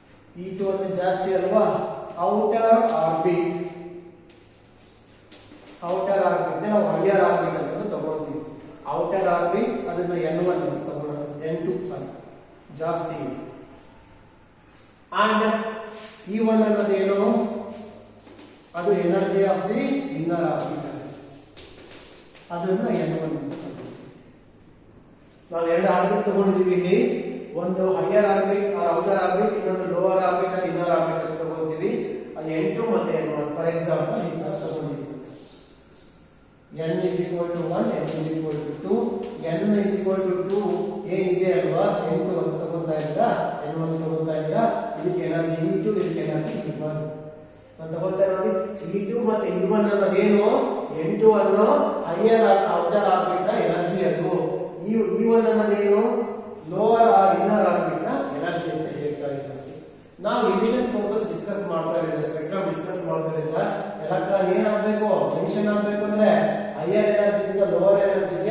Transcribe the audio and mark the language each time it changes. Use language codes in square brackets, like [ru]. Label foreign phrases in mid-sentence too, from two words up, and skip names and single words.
[kn] E2 ಅಂದ್ರೆ ಜಾಸ್ತಿ ಅಲ್ವಾ [en] outer orbit [kn] ನಾವು [en] higher orbit [kn] ಅಂತ ತಗೊಳ್ತೀವಿ [en] outer orbit [kn] ಅದನ್ನ n1 ಅಂತ ತಗೊಳ್ಳೋಣ n2 ಜಾಸ್ತಿ ಅಂಡ್ E1 ಅನ್ನೋದೇನು ಅದು [en] energy of the inner orbit [kn] ಅದನ್ನ n1 ಅಂತ ತಗೊಳ್ತೀವಿ ನಾವು ಎರಡು ಆರ್ಬಿಟ್ ತಗೊಂಡಿದ್ದೀವಿ ಇಲ್ಲಿ ಒಂದು [en] higher orbit outer orbit [kn] ಇನ್ನೊಂದು [en] lower orbit inner orbit [kn] ಅಂತ ತಗೊಳ್ತೀವಿ ಅದು n2 ಮತ್ತೆ n1 [en] for example [kn] ಈ ತರ ತಗೊಂಡಿದ್ದೀವಿ [en] n is equal to 1 n is equal to 2 n is equal to 2 [kn] ಏನಿದೆ ಅಲ್ವಾ n2 ಅಂತ ತಗೊಳ್ತಾ ಇದ್ದೀರಾ n1 ತಗೊಳ್ತಾ ಇದ್ದೀರಾ ಇದಕ್ಕೆ ಎನರ್ಜಿ E2 ಇದಕ್ಕೆ ಎನರ್ಜಿ E1 ಅಂತ ತಗೊಳ್ತಾ ನೋಡಿ E2 ಮತ್ತೆ E1 ಅನ್ನೋದೇನು n2 ಅನ್ನೋ [en] higher outer orbit [kn] ನ ಎನರ್ಜಿ ಅದು E1 ಅನ್ನೋದೇನು [en] lower or inner orbit [kn] ನ ಎನರ್ಜಿ ಅಂತ ಹೇಳ್ತಾ ಇದ್ದೀವಿ ಅಷ್ಟೇ ನಾವು [en] emission process discuss [kn] ಮಾಡ್ತಾ ಇದ್ದೀವಿ [en] spectrum discuss [kn] ಮಾಡ್ತಾ ಇದ್ದೀವಿ ಎಲೆಕ್ಟ್ರಾನ್ ಏನಾಗಬೇಕು ಎಮಿಷನ್ ಆಗಬೇಕು ಅಂದ್ರೆ ಹೈಯರ್ ಎನರ್ಜಿಯಿಂದ ಲೋವರ್ ಎನರ್ಜಿಗೆ